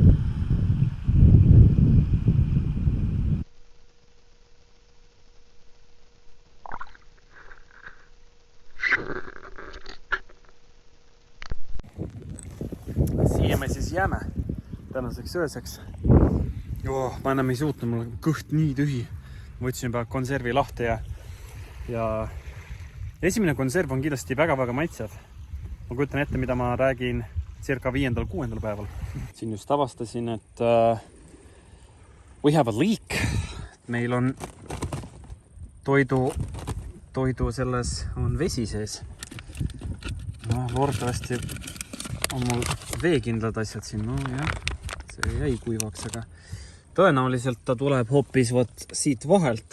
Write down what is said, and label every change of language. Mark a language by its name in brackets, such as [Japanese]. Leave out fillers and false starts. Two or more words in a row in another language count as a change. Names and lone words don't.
[Estonian] Siia me siis jääme tänaseks ööseks. Ma enam ei suutnud, mul on kõht nii tühi. Võtsin juba konservi lahti ja esimene konserv on kindlasti väga-väga maitsev. Ma kujutan ette, mida ma räägin circa 5.–6. päeval. Siin just avastasin, et [English] we have a leak. [Estonian] Meil on toidu selles on vesi sees. Loodetavasti on mul veekindlad asjad siin. See jäi kuivaks, aga tõenäoliselt ta tuleb hoopis siit vahelt.